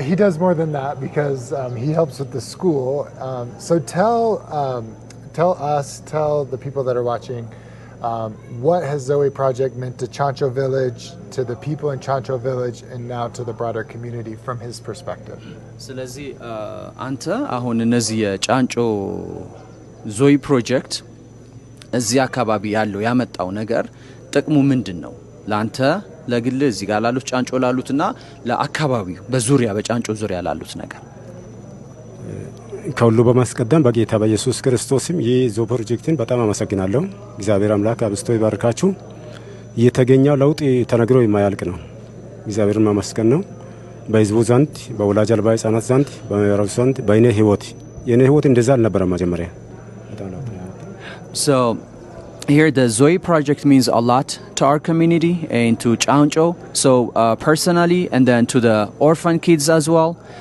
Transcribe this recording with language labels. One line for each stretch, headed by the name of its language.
English: He does more than that because he helps with the school. So tell the people that are watching, what has Zoe Project meant to Chancho Village, to the people in Chancho Village, and now to the broader community from his perspective.
Amharic: ስለዚህ አንተ አሁን እነዚህ የጫንጮ ዞይ ፕሮጀክት እዚህ አካባቢ ያለው ያመጣው ነገር ጥቅሙ ምንድነው? ላንተ ለግል እዚህ ጋር ላሉት ጫንጮ ላሉትና ለአካባቢው በዙሪያ በጫንጮ ዙሪያ ላሉት ነገር ከሁሉ በማስቀደም በጌታ በኢየሱስ ክርስቶስም የዞ ፕሮጀክትን በጣም አመሰግናለሁ። እግዚአብሔር አምላክ አብስቶ ይባርካችሁ። የተገኘው ለውጥ ተነግሮ የማያልቅ ነው። እግዚአብሔርን ማመስገን ነው። በህዝቡ ዘንድ በወላጅ አልባ ህጻናት ዘንድ በመራው ዘንድ በእኔ ህይወት የኔ ህይወት እንደዛ አልነበረም መጀመሪያ።
English: So here the Zoe Project means a lot to our community and to Chancho. So personally and then to the orphan kids as well.